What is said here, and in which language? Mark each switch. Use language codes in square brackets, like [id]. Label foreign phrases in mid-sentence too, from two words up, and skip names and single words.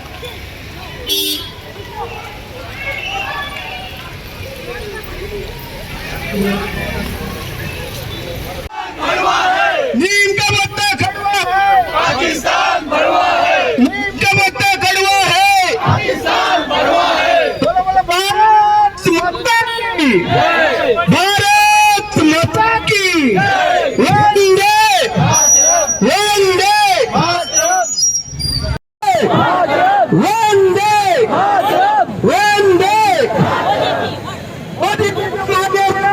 [hi] भड़वा है, नीम का पत्ता खड़वा है, पाकिस्तान भड़वा है, नीम का पत्ता खड़वा है। पाकिस्तान भड़वा है। बोलो बोलो भारत माता की, भारत माता की, वंदे वंदे वंदे वंदे। [mr] मोदी जी मागे वळो।